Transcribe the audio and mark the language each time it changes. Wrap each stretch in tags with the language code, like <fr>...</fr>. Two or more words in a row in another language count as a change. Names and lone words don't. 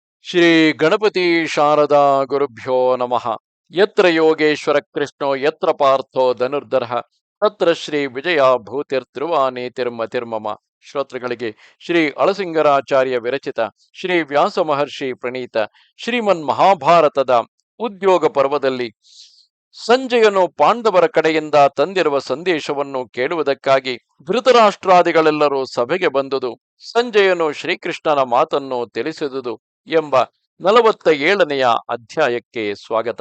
<sa>ಶ್ರೀ ಗಣಪತಿ ಶಾರದಾ ಗುರುಭ್ಯೋ ನಮಃ. ಯತ್ರ ಯೋಗೇಶ್ವರ ಕೃಷ್ಣೋ ಯತ್ರ ಪಾರ್ಥೋ ಧನುರ್ಧರಃ ತತ್ರ ಶ್ರೀ ವಿಜಯ ಭೂತಿರ್ಧ್ರುವಾನೇತಿರ್ಮತಿರ್ಮಮ.</sa> <kn>ಶ್ರೋತೃಗಳಿಗೆ ಶ್ರೀ ಅಳಸಿಂಗರಾಚಾರ್ಯ ವಿರಚಿತ ಶ್ರೀ ವ್ಯಾಸ ಮಹರ್ಷಿ ಪ್ರಣೀತ ಶ್ರೀಮನ್ ಮಹಾಭಾರತದ ಉದ್ಯೋಗ ಪರ್ವದಲ್ಲಿ ಸಂಜಯನು ಪಾಂಡವರ ಕಡೆಯಿಂದ ತಂದಿರುವ ಸಂದೇಶವನ್ನು ಕೇಳುವುದಕ್ಕಾಗಿ ಧೃತರಾಷ್ಟ್ರಾದಿಗಳೆಲ್ಲರೂ ಸಭೆಗೆ ಬಂದುದು, ಸಂಜಯನು ಶ್ರೀಕೃಷ್ಣನ ಮಾತನ್ನು ತಿಳಿಸಿದುದು ಎಂಬ 47ನೆಯ ಅಧ್ಯಾಯಕ್ಕೆ ಸ್ವಾಗತ.</kn>